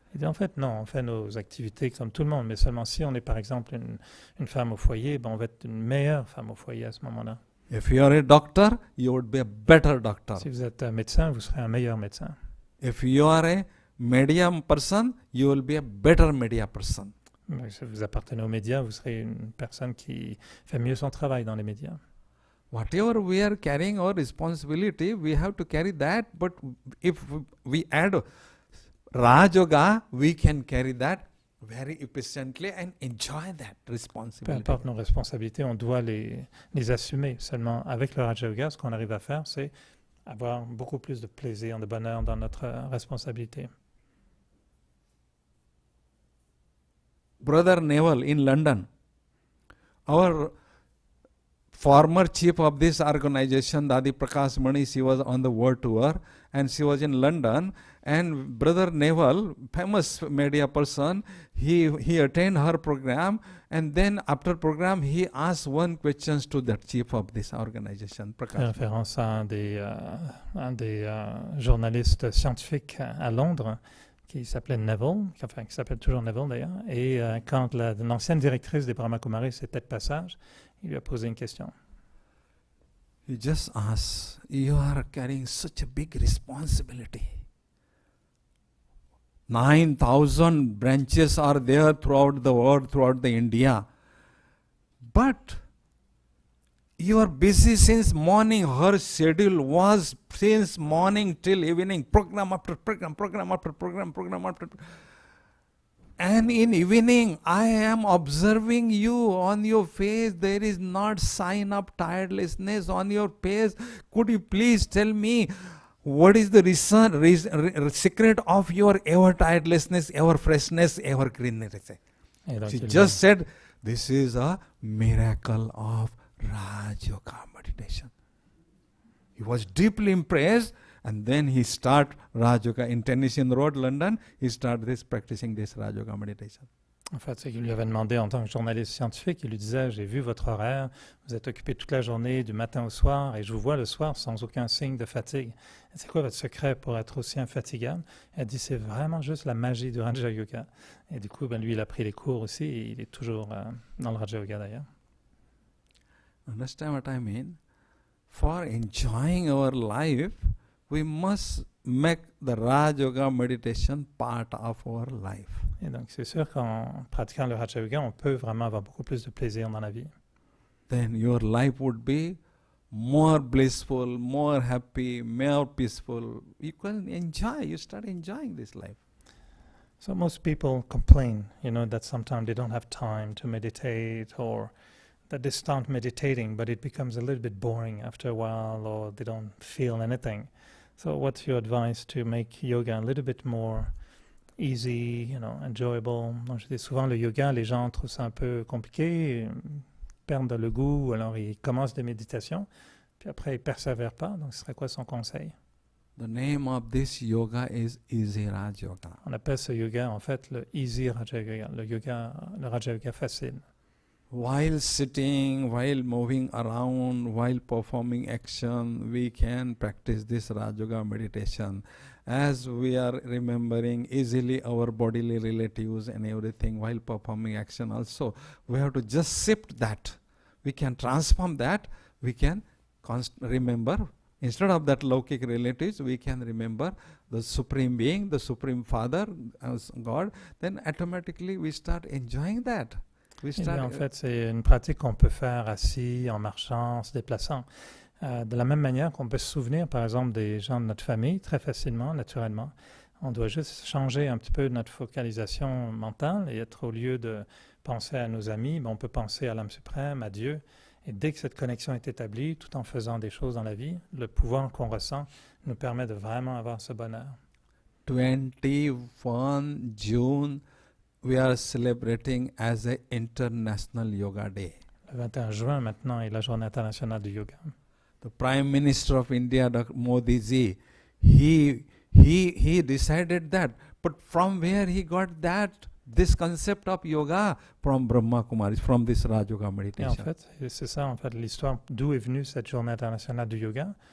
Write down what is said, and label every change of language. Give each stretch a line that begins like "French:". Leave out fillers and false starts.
French: Il dit, en fait, non, on fait nos activités comme tout le monde, mais seulement si on est, par exemple, une femme au foyer, on va être une meilleure femme au foyer à ce moment-là.
English: If you are a doctor, you would be a better doctor.
French: Si vous êtes un médecin, vous serez un meilleur médecin.
English: If you are a medium person, you will be a better media person.
French: Si vous appartenez aux médias, vous serez une personne qui fait mieux son travail dans les médias.
English: Whatever we are carrying our responsibility, we have to carry that. But if we add Raj Yoga, we can carry that very efficiently and enjoy that
French: Peu
English: responsibility.
French: importe nos responsabilités, on doit les assumer. Seulement, avec le Raja Yoga, ce qu'on arrive à faire, c'est avoir beaucoup plus de plaisir, de bonheur dans notre responsabilité.
English: Brother Neville in London, our former chief of this organization, Dadi Prakash Mani, she was on the world tour and she was in London. And Brother Neval, famous media person, he attended her program, and then after program he asked one question to the chief of this organization, Prakash.
French: Référence à un des journalistes scientifiques à Londres qui s'appelait Neville, qui s'appelle toujours Neville d'ailleurs, et quand l'ancienne directrice des Brahma Kumaris était de passage, il lui a posé une question.
English: He just asked, you are carrying such a big responsibility. 9,000 branches are there throughout the world, throughout the India. But you are busy since morning. Her schedule was since morning till evening, program after program, program after program, program after program. And in evening, I am observing you on your face. There is not sign of tirelessness on your face. Could you please tell me what is the secret of your ever tirelessness, ever freshness, ever greenness? She just said, this is a miracle of Raj Yoga meditation. He was deeply impressed, and then he started Raj Yoga in Tennyson Road, London. He started practicing this Raj Yoga meditation.
French: En fait, c'est qu'il lui avait demandé en tant que journaliste scientifique, il lui disait, j'ai vu votre horaire, vous êtes occupé toute la journée, du matin au soir, et je vous vois le soir sans aucun signe de fatigue. C'est quoi votre secret pour être aussi infatigable? Elle dit, c'est vraiment juste la magie du Raja Yoga. Et du coup, lui, il a pris les cours aussi, et il est toujours dans le Raja Yoga d'ailleurs.
English: Understand what I mean? For enjoying our life, we must make the Raj Yoga meditation part of our life.
French: Et donc, c'est sûr qu'en pratiquant le Raja Yoga, on peut vraiment avoir beaucoup plus de plaisir dans la vie.
English: Then your life would be more blissful, more happy, more peaceful. You can enjoy, you start enjoying this life. So most people complain, that sometimes they don't have time to meditate, or that they start meditating, but it becomes a little bit boring after a while, or they don't feel anything. So what's your advice to make yoga a little bit more easy, enjoyable?
French: Donc, je dis souvent, le yoga, les gens trouvent ça un peu compliqué, perdent le goût, alors ils commencent des méditations, puis après ils ne persévèrent pas. Donc, ce serait quoi son conseil?
English: The name of this yoga is Easy Raj Yoga.
French: On appelle ce yoga, en fait, le Easy Raja Yoga, le Raja Yoga facile.
English: While sitting, while moving around, while performing action, we can practice this Raj Yoga meditation. As we are remembering easily our bodily relatives and everything while performing action also, we have to just shift that. We can transform that. We can remember, instead of that Laukik relatives, we can remember the Supreme Being, the Supreme Father, as God. Then automatically we start enjoying that.
French: En fait, c'est une pratique qu'on peut faire assis, en marchant, en se déplaçant. De la même manière qu'on peut se souvenir, par exemple, des gens de notre famille très facilement, naturellement. On doit juste changer un petit peu notre focalisation mentale et être, au lieu de penser à nos amis, on peut penser à l'âme suprême, à Dieu. Et dès que cette connexion est établie, tout en faisant des choses dans la vie, le pouvoir qu'on ressent nous permet de vraiment avoir ce bonheur.
English: 21 June, we are celebrating as an International Yoga Day.
French: Le 21 juin, maintenant, est la journée internationale du yoga.
English: The Prime Minister of India, Dr. Modi ji, he decided that. But from where he got this concept of yoga? From Brahma Kumaris, from this Raj Yoga meditation.
French: Et en fait, c'est ça, en fait, l'histoire d'où est venue cette journée internationale du yoga.